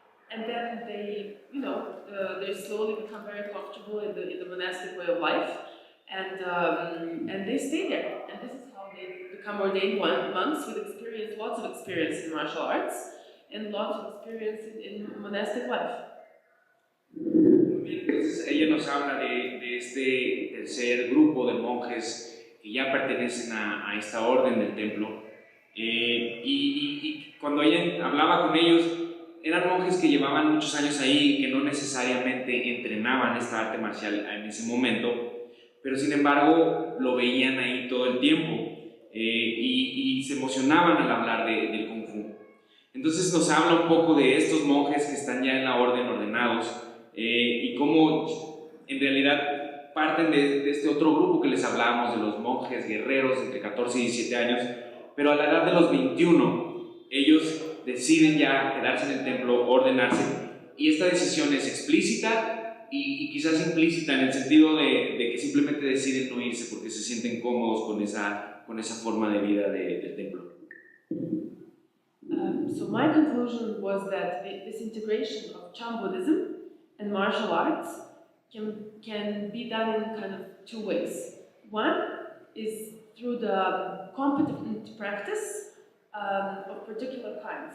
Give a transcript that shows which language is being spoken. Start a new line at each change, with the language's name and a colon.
English: And then they, they slowly become very comfortable in the monastic way of life, and they stay there. And this is how they become ordained monks with experience, lots of experience in martial arts, and lots of experience in monastic life.
Spanish: Muy bien, entonces ella nos habla de este tercer grupo de monjes que ya pertenecen a esta orden del templo. Y cuando ella hablaba con ellos, eran monjes que llevaban muchos años ahí, que no necesariamente entrenaban esta arte marcial en ese momento, pero sin embargo lo veían ahí todo el tiempo, y se emocionaban al hablar del Kung Fu. Entonces nos habla un poco de estos monjes que están ya en la orden ordenados, y cómo en realidad parten de este otro grupo que les hablábamos, de los monjes guerreros entre 14 y 17 años, pero a la edad de los 21, ellos deciden ya quedarse en el templo, ordenarse, y esta decisión es explícita y quizás implícita en el sentido de que simplemente deciden no irse porque se sienten cómodos con esa forma de vida del templo.
English: So my conclusion was that this integration of Chan Buddhism and martial arts can be done in kind of two ways. One is through the competent practice of particular kind.